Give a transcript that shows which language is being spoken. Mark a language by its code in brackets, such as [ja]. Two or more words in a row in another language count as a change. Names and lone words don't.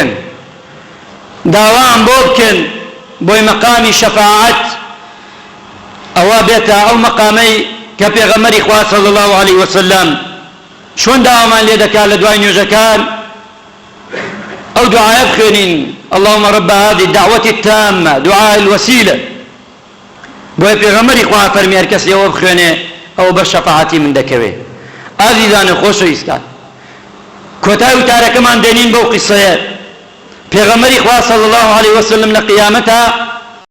[ckb] بکەن بۆی مەقامی شەفاعەت ئەوە بێتە ئەو مەقامەی کە پێغەمبەری خوا [ar] صلی الله علیه وسلم [ckb] چۆن داوامان لێ دەکات لە دوای نوێژەکان ئەو دوعایە بخوێنین [ar] اللهم رب هذه الدعوة التامة دعاء الوسيلة [ckb] بۆیە پێغەمبەری خوا فەرمی هەر کەس لێوە بخوێنێ ئەو بە شەفاعەتی من دەکەوێ. ئازیزانە خۆشەویستان، کۆتای وتارەکەمان دێنین بەو قیسەیە. پێغەمبەری خوا [ar] صلی الله علیه وسلم [ckb] لە قیامەتە